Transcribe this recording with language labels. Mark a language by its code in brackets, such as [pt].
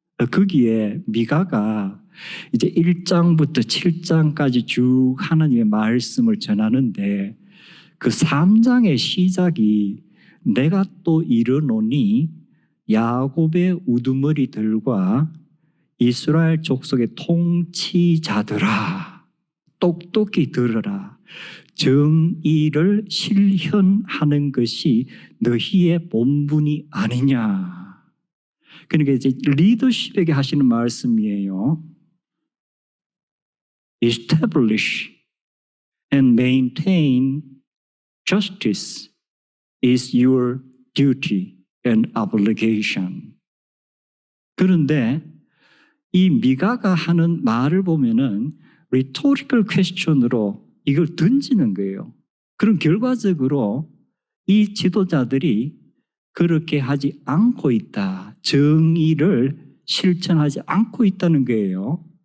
[ko] 거기에 미가가 이제 1장부터 7장까지 쭉 하나님의 말씀을 전하는데 그 3장의 시작이 내가 또 이르노니 야곱의 우두머리들과 이스라엘 족속의 통치자들아 똑똑히 들으라. 정의를 실현하는 것이 너희의 본분이 아니냐. 그러니까 이제 리더십에게 하시는 말씀이에요. [en] Establish and maintain justice is your duty and obligation. [ko] 그런데 이 미가가 하는 말을 보면은 rhetorical question으로 이걸 던지는 거예요. 그럼 결과적으로 이 지도자들이 그렇게 하지 않고 있다. 정의를 실천하지 않고 있다는 거예요.